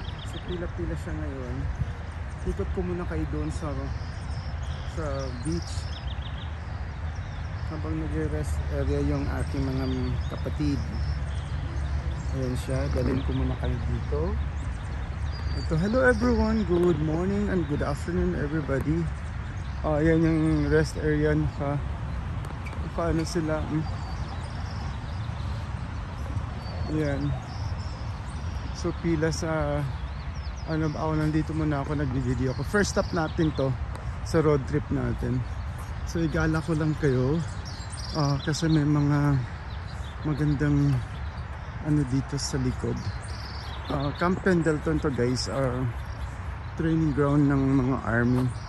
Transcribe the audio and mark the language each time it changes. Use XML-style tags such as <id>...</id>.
<tl>So pila-pila siya ngayon. Ikot ko muna kayo doon sa beach. Habang nag-rest area yung aking mga kapatid. Ayan siya, dalhin ko muna kayo dito.</tl> <en>Ito, hello everyone, good morning and good afternoon everybody.</en> <tl>Ayan yung rest area paano sila ayan. So pila sa ako nandito muna ako, nagbi-video ako. First stop natin to sa road trip natin. So igala ko lang kayo kasi may mga magandang dito sa likod. Camp Pendleton to guys, training ground ng mga army.</tl>